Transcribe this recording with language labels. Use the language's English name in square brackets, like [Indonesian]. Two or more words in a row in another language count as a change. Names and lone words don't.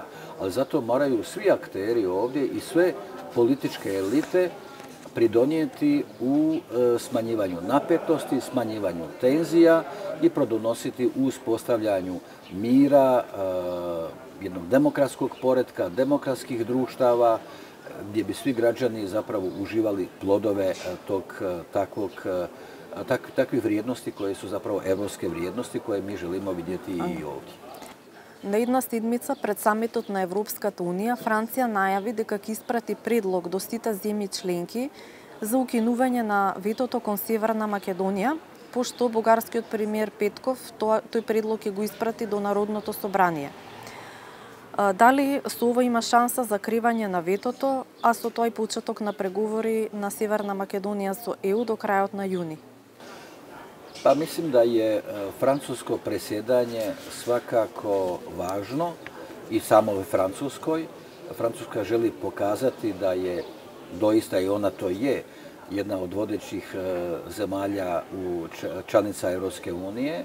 [Croatian] Ali zato moraju svi akteri ovdje i sve političke elite pridonijeti u smanjivanju napetosti, smanjivanju tenzija i pridonositi u uspostavljanju mira, jednog demokratskog poretka, demokratskih društava, gdje bi svi građani zapravo uživali plodove takvih vrijednosti koje su zapravo evropske vrijednosti koje mi želimo vidjeti i ovdje. [Macedonian] На една седмица пред самитот на Европската Унија, Франција најави дека ќе испрати предлог до сите земји членки за укинување на ветото кон Северна Македонија, пошто бугарскиот премиер Петков тој предлог ќе го испрати до Народното собрание. Дали со ова има шанса за кривање на ветото, а со тоа и почеток на преговори на Северна Македонија со ЕУ до крајот на јуни? [Croatian] Pa mislim da je francusko predsjedanje svakako važno i samoj Francuskoj. Francuska želi pokazati da je doista i ona to je jedna od vodećih zemalja članica Europske unije.